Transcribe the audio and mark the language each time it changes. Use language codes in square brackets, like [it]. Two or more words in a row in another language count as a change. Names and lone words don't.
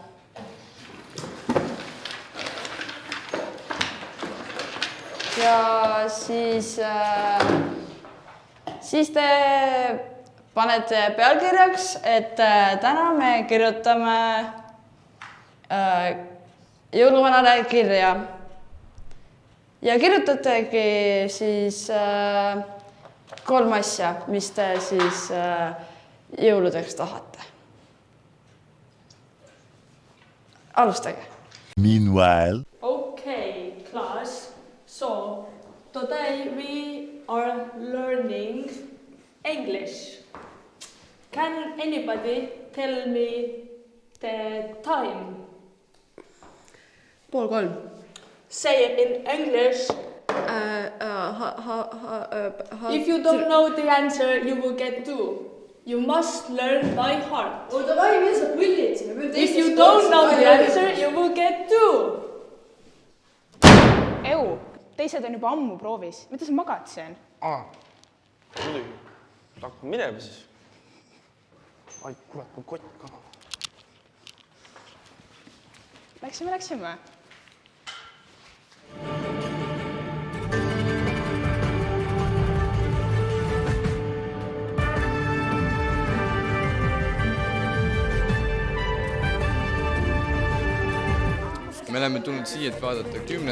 [et] Ja siis te panete pealkirjaks, et täna me kirjutame jõuluvanale kirja. Ja kirjutategi siis 3 asja, mis te siis jõuludeks tahate. Alustage. [en] Meanwhile. Okay, class. So, today we are learning English. Can anybody tell me the time? 2:30. Say it in English. If you don't know the answer, you will get 2. You must learn by heart. If you don't know the answer, you will get 2. Ew, [et] teised on juba ammu proovis. Mida sa magad siin? Muidugi. Hakkab minema siis. Ai, kurat, mu kott ka. Läksime. Me oleme tulnud siia, et vaadata 10.